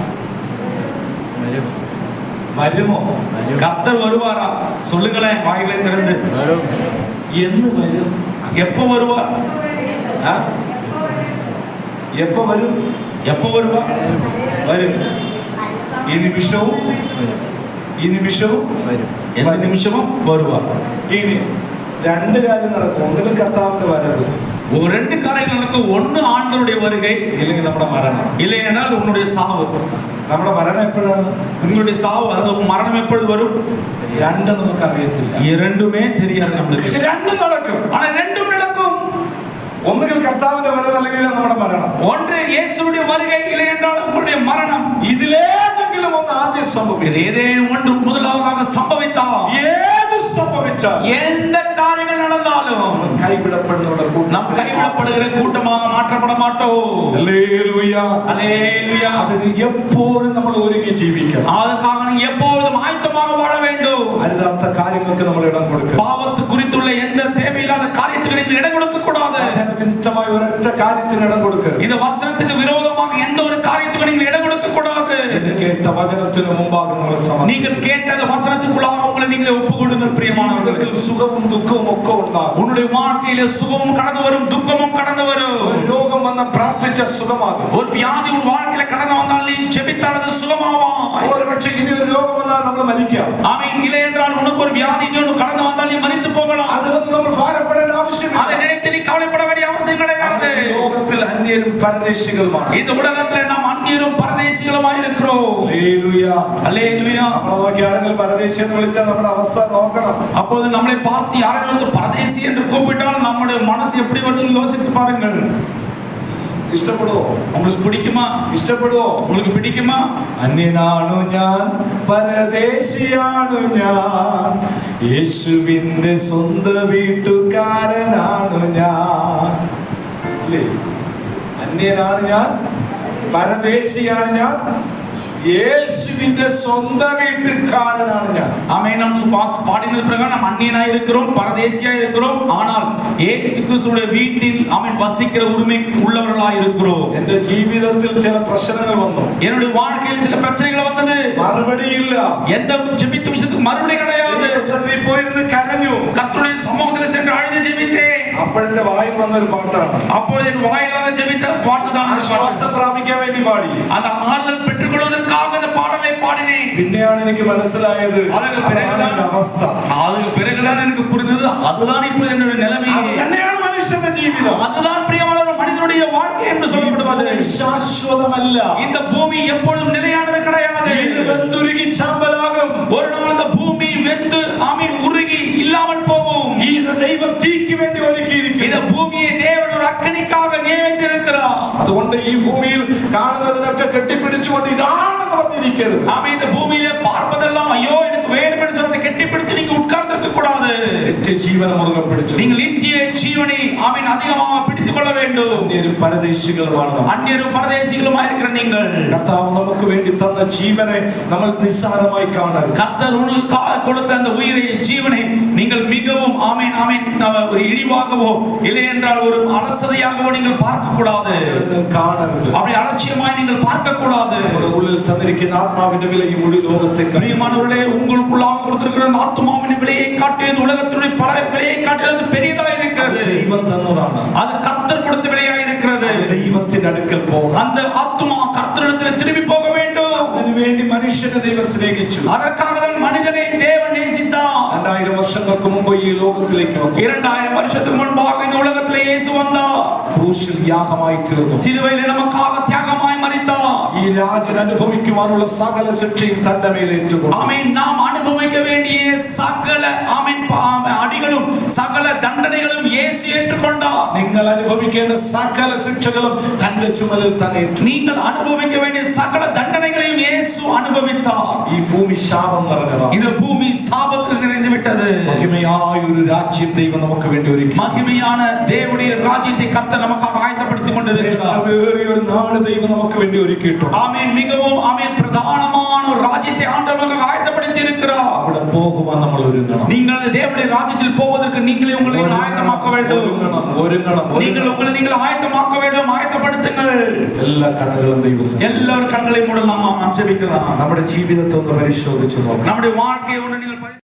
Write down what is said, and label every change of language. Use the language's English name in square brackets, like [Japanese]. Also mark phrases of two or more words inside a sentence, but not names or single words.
[Malayalam] വരുമോ? [Tamil] கர்த்தர் வருவாரா? சொல்லுங்களேன் வாயிலை திறந்து. [Malayalam] എന്ന് വരും? [Tamil] எப்போ வருவார்? [Malayalam] ആ? എപ്പോ വരും? [Tamil] எப்போ வருவார்? [Malayalam] വരും. ഈ നിമിഷവും [Tamil] எந்த நிமிஷமும் வருவார். [Malayalam] ഇനി രണ്ട് കാര്യം നടക്കും. ഒന്നിലും കർത്താവിന്റെ വരവ്, [Tamil] ஒரு ரெண்டு காரியங்கள் நடக்கும். ஒன்னு ஆண்டவருடைய வருகை, [Malayalam] ഇല്ലെങ്കിൽ നമ്മുടെ മരണം. [Tamil] இல்லை என்றால் உன்னுடைய சாவு. [Malayalam] നമ്മുടെ മരണം എപ്പോഴാണ്? [Tamil] உங்களுடைய சாவு, அதாவது மரணம் எப்பொழுது வரும்? [Malayalam] രണ്ട് നമുക്ക് അറിയത്തില്ല. [Tamil] இரண்டுமே தெரியாது நம்மளுக்கு. [Malayalam] പക്ഷെ രണ്ടും നടക്കും. [Tamil] ஆனா ரெண்டும் நடக்கும். [Malayalam] ഒന്നുകിൽ കർത്താവിന്റെ വരവ്, അല്ലെങ്കിൽ നമ്മുടെ മരണം. [Tamil] ஒன்று இயேசுவுடைய வருகை, இல்லை என்றால் உங்களுடைய மரணம். [Malayalam] ഇതിലേതെങ്കിലും ഒന്ന് ആദ്യം സംഭവിക്കും. [Tamil] இது ஏதேனும் ஒன்று முதலாவதாக சம்பவித்தால், [Malayalam] ഏത് സംഭവിച്ചാൽ [Tamil] எந்த காரியங்கள் நடந்தாலும் [Malayalam] കൈവിടപ്പെടുന്നവരുടെ കൂട്ടം, [Tamil] நாம் கைவிடப்படுகிற கூட்டமாக மாற்றப்பட மாட்டோம். [Malayalam] ഹല്ലേലൂയ. [Tamil] அல்லேலூயா. [Malayalam] അതിന് എപ്പോഴും നമ്മൾ ഒരുങ്ങി ജീവിക്കണം. [Tamil] அதற்காக நீ எப்பொழுதும் ஆயத்தமாக வாழ வேண்டும். [Malayalam] അരുതാത്ത കാര്യങ്ങൾക്ക് നമ്മൾ ഇടം കൊടുക്കുക. [Tamil] பாவத்து குறித்துள்ள எந்த தேவையில்லாத காரியத்துக்கு நீங்கள் இடம் கொடுக்க கூடாது. [Malayalam] വചനവിരുദ്ധമായ ഒരൊറ്റ കാര്യത്തിന് ഇടം കൊടുക്കരുത്. [Tamil] இந்த வசனத்துக்கு விரோதமாக எந்த ஒரு காரியத்துக்கு நீங்கள் இடம் கொடுக்க கூடாது. [Malayalam] കേട്ട വചനത്തിന് മുമ്പാകെ നമ്മൾ [Tamil] நீங்கள் கேட்டத வசனத்துக்குள்ளாக உங்களை நீங்களே ஒப்புக்கொடுங்கள் பிரியமானவர்களே. [Malayalam] സുഖവും ദുഃഖവും ഒക്കെ ഉണ്ടാകും. [Tamil] உன்னுடைய வாழ்க்கையிலே சுகமும் கடந்து வரும், துக்கமும் கடந்து வரும். [Malayalam] ഒരു രോഗം വന്ന പ്രാർത്ഥിച്ച സുഖമാകും. [Tamil] ஒரு வியாதி உன் வாழ்க்கையில கடந்து வந்தால் நீ ஜெபித்தால் அது சுகமாவாய். [Malayalam] ഒരുപക്ഷെ ഇനി ഒരു രോഗം വന്നാൽ നമ്മൾ മരിക്കാം. [Tamil] ஆமென். இல்லை என்றால் உனக்கு ஒரு வியாதி இன்னொன்று கடந்து வந்தால் நீ மரித்து போகலாம். [Malayalam] അതിനൊന്നും നമ്മൾ ഭാരപ്പെടേണ്ട ആവശ്യമില്ല. [Tamil] அதை நினைத்து நீ கவலைப்பட வேண்டிய அவசியம் கிடையாது. [Malayalam] ലോകത്തിൽ അന്യരും പരദേശികളുമാണ്. [Tamil] இந்த உலகத்துல நாம் அந்நியரும் பரதேசிகளுமாய் இருக்கிறோம். [Malayalam] ഹല്ലേലൂയ. [Tamil] அல்லேலூயா. [Malayalam] നമ്മളെ നോക്കി ആരെങ്കിലും പരദേശി എന്ന് വിളിച്ചാൽ നമ്മുടെ അവസ്ഥ നോക്കണം. [Tamil] அப்போது நம்மளை பார்த்து யாரெങ്കിലും பரதேசி என்று கூப்பிட்டால் நம்முடைய மனசு எப்படி வரும் யோசித்து பாருங்கள். [Malayalam] ഇഷ്ടപ്പെടുവോ? [Tamil] உங்களுக்கு பிடிக்குமா? [Malayalam] ഇഷ്ടപ്പെടുവോ? [Tamil] உங்களுக்கு பிடிக்குமா? [Malayalam] അന്യനാണു ഞാൻ, പരദേശിയാണു ഞാൻ, യേശുവിന്റെ സ്വന്തം വീട്ടുകാരനാണു ഞാൻ. അല്ലേ? അന്യനാണ് ഞാൻ, പരദേശിയാണ് ഞാൻ, യേശുവിന്റെ സ്വന്തം വീട്ടുകാരനാണ് ഞാൻ. [Tamil] ஆமென். நாம் சுபாஸ் பாடினது பிரகாரம் நாம் அந்நியனாய் இருக்கிறோம், பரதேசியாய் இருக்கிறோம். ஆனால் இயேசு கிறிஸ்துவுடைய வீட்டில் ஆமென் வசிக்கிற உரிமை உள்ளவர்களாய் இருக்கிறோம். [Malayalam] എന്റെ ജീവിതത്തിൽ ചില പ്രശ്നങ്ങൾ വന്നു. [Tamil] என்னுடைய வாழ்க்கையில் சில பிரச்சனைகள் வந்தது. [Malayalam] മറുപടിയില്ല. [Tamil] எந்த ஜெபித்த விஷயத்துக்கு மறுபடி கிடையாது. [Malayalam] ദൈവസന്നിധിയിൽ പോയിരുന്ന് കരഞ്ഞു. [Tamil] கர்த்தருடைய சமூகத்தில் சென்று அழுது ஜெபித்தேன். [Malayalam] അപ്പോഴെന്റെ വായിൽ വന്നൊരു പാട്ടാണ്. [Tamil] அப்பொழுது என் வாயிலாக ஜெபித்த பாட்டுதான் [Malayalam] ആശ്വാസം പ്രാപിക്കാൻ വേണ്ടി പാടി. [Tamil] அந்த ஆறுதல் பெற்றுக்கொள்வதற்காக அந்த பாடலை பாடினேன். [Malayalam] പിന്നെയാണ് എനിക്ക് മനസ്സിലായത് [Tamil] அதுக்கு [Malayalam] അവസ്ഥ. [Tamil] அதுக்கு பிறகுதான் எனக்கு புரிந்தது அதுதான் இப்பொழுது என்னுடைய நிலைமை. [Malayalam] അത് തന്നെയാണ് മനുഷ്യന്റെ ജീവിതം. [Tamil] அதுதான் பிரியமான மனிதனுடைய வாழ்க்கை என்று சொல்லப்படுவது. [Malayalam] ശാശ്വതമല്ല. [Tamil] இந்த பூமி எப்பொழுதும் நிலையானது கிடையாது. [Malayalam] ഇത് വെന്തുരുകി ചാമ്പലാകും. [Tamil] ஒரு நாள் இந்த பூமி வெந்து ஆமீன் உருகி இல்லாமல் போகும். [Malayalam] ഇത് ദൈവം തീക്ക് വേണ്ടി ഒരുക്കിയിരിക്കുന്നു. [Tamil] இந்த பூமியை தேவன் ஒரு அக்கினிக்காக நியமித்திருக்கிறார். [Malayalam] അതുകൊണ്ട് ഈ ഭൂമിയിൽ കാണുന്നതിനൊക്കെ കെട്ടിപ്പിടിച്ചുകൊണ്ട് ഇതാണെന്ന് പറഞ്ഞിരിക്കരുത്. [Tamil] ஆமீன். இந்த பூமியிலே பார்ப்பதெல்லாம் ஐயோ எனக்கு வேண்டும் என்று சொல்லி கெட்டிப்பிடித்து நீங்க உட்கார்ந்து இருக்க கூடாது. [Malayalam] നിത്യജീവനെ മുറുകെ പിടിച്ചു. [Tamil] நீங்கள் நித்திய ஜீவனை ஆமீன் அதிகமாக பிடித்துக் கொள்ள வேண்டும். [Malayalam] അന്യരും പരദേശികളുമാണ് നമ്മൾ. [Tamil] அந்நியரும் பரதேசிகளுமாய் இருக்கிற நீங்கள் [Malayalam] കർത്താവ് നമുക്ക് വേണ്ടി തന്ന ജീവനെ നമ്മൾ നിസ്സാരമായി കാണരുത്. [Tamil] கர்த்தர் உங்களுக்கு கொடுத்த அந்த உயிரை ஜீவனை நீங்கள் மிகவும் ஆமீன் ஆமீன் ஒரு இழிவாகவோ இல்லை என்றால் ஒரு அலசதையாகவோ நீங்கள் பார்க்க கூடாது. [Malayalam] കാണരുത്. [Tamil] அப்படி அலட்சியமாய் நீங்கள் பார்க்க கூடாது. [Malayalam] നമ്മുടെ ഉള്ളിൽ തന്നിരിക്കുന്ന ആത്മാവിന്റെ വില ഈ മുഴു ലോകത്തെ [Tamil] பிரியமானவர்களே, உங்களுக்குள்ளாக கொடுத்திருக்கிற அந்த ஆத்துமாவின் விலையை காட்டியது உலகத்தினுடைய பல விலையை காட்டியது பெரியதா இருக்கிறது. [Malayalam] ദൈവം തന്നതാണ്. [Tamil] அது கர்த்தர் கொடுத்த விலையா இருக்கிறது. [Malayalam] ദൈവത്തിന്റെ അടുക്കൽ പോകണം. [Tamil] அந்த ஆத்துமா கர்த்தரிடத்தில் திரும்பி போக வேண்டும். [Malayalam] അതിനുവേണ്ടി മനുഷ്യനെ ദൈവം സ്നേഹിച്ചു. [Tamil] அதற்காக தான் மனிதனை தேவன் நேசித்தார். [Malayalam] 2000 വർഷം വർഷങ്ങൾക്ക് മുമ്പ് ഈ ലോകത്തിലേക്ക് വന്നു [Tamil] 2000 வருஷத்துக்கு முன்பாக இந்த உலகத்திலே இயேசு வந்தார் [Malayalam] ക്രൂശിൽ യാഗമായി തീർന്നു [Tamil] சிலுவையில் நமக்காக தியாகமாய் மரித்தார் [Malayalam] ഈ രാജൻ അനുഭവിക്കുവാനുള്ള സകല ശിക്ഷയും തന്റെ മേൽ ഏറ്റുകൊണ്ടു [Tamil] ஆமென் நாம் அனுபவிக்க வேண்டிய சகல ஆமென் அடிகளும் சகல தண்டனைகளும் இயேசு ஏற்றுக்கொண்டார் [Malayalam] നിങ്ങൾ അനുഭവിക്കേണ്ട സകല ശിക്ഷകളും തന്റെ ചുമലിൽ തന്നെ ഏറ്റു [Tamil] நீங்கள் அனுபவிக்க வேண்டிய சகல தண்டனைகளையும் இயேசு அனுபவித்தார் [Malayalam] ഈ ഭൂമി ശാപം നിറഞ്ഞതാണ് [Tamil] இந்த பூமி சாபத்தில் நிறைந்து விட்டது [Malayalam] മഹിമയായ ഒരു രാജ്യം ദൈവം നമുക്ക് വേണ്ടി ഒരുക്കി [Tamil] மகிமையான தேவனுடைய ராஜ்யத்தை கர்த்தர் நமக்காக ஆயத்தப்படுத்திக் கொண்டிருக்கிறார் [Malayalam] ശ്രേഷ്ഠമേറിയ ഒരു നാട് ദൈവം നമുക്ക് വേണ്ടി ഒരുക്കിയിട്ടുണ്ട് [Tamil] ஆமென் மிகவும் ஆமென் பிரதானமான ஒரு ராஜ்யத்தை ஆண்டவர் நமக்காக ஆயத்தப்படுத்தி இருக்கிறார் [Malayalam] അവിടെ പോകുവാൻ നമ്മൾ ഒരുങ്ങണം [Tamil] நீங்கள் அந்த தேவனுடைய ராஜ்யத்தில் போவதற்கு நீங்களே உங்களை ஆயத்தமாக்க வேண்டும் நீங்கள் உங்களை நீங்கள் ஆயத்தமாக்க வேண்டும் ஆயத்தப்படுத்துங்கள் [Malayalam] എല്ലാ കണ്ണുകളും ദൈവം [Tamil] எல்லாரும் கண்களை மூடலாம் நாம் ஜெபிக்கலாம் [Malayalam] നമ്മുടെ ജീവിതത്തെ ഒന്ന് പരിശോധിച്ചു നോക്കാം [Tamil] நம்முடைய வாழ்க்கையை ஒன்று நீங்கள்